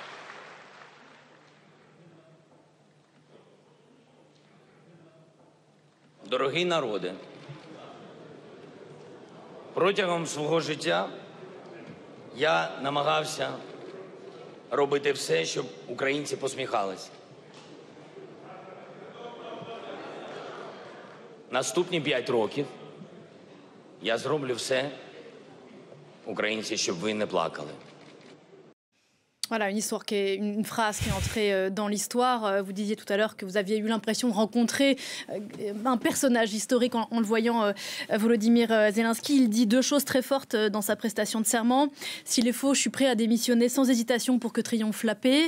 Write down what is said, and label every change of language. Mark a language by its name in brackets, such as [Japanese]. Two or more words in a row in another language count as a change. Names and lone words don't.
[Ukrainian] Дорогий народе, протягом свого життя я намагався робити все, щоб українці посміхались. Наступні 5 років я зроблю все, українці, щоб ви не плакали. [French] Voilà, une phrase qui est entrée dans l'histoire. Vous disiez tout à l'heure que vous aviez eu l'impression de rencontrer un personnage historique en le voyant, Volodymyr Zelensky. Il dit 2 choses très fortes dans sa prestation de serment. S'il est faux, je suis prêt à démissionner sans hésitation pour que triomphe la paix.